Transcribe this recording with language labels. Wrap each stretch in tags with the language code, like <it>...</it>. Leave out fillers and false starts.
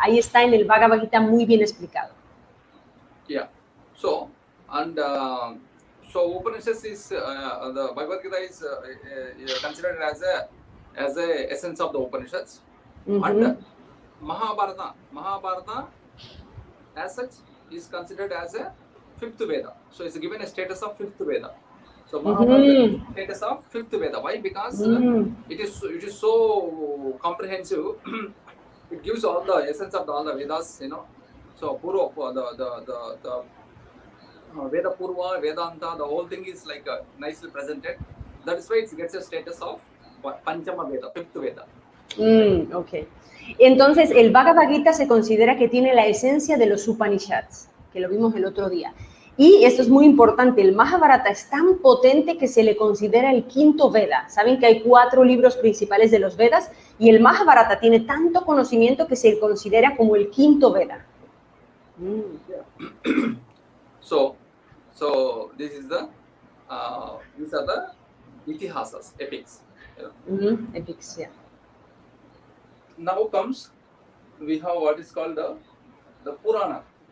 <es>Ahí está en el Bhagavad Gita muy bien explicado.</es> <en>Yeah. So, and So Upanishads is the Bhagavad Gita is considered as a essence of the Upanishads, and Mahabharata as such is considered as a fifth Veda. So it's given a status of fifth Veda. So Mahabharata is status of fifth Veda. Why? Because it is so comprehensive. It gives all the essence of all the Vedas, So Purva, the Veda Purva, Vedanta, the whole thing is like nicely presented. That is why it gets a status of Panchama Veda, fifth Veda. Ok.</en> <es>Entonces, el Bhagavad Gita se considera que tiene la esencia de los Upanishads, que lo vimos el otro día. Y esto es muy importante, el Mahabharata es tan potente que se le considera el quinto Veda. Saben que hay 4 libros principales de los Vedas y el Mahabharata tiene tanto conocimiento que se considera como el quinto Veda.</es> <en>So this is the these are the itihasas, epics. Epics, yeah. Now comes, we have what is called the Purana.</en>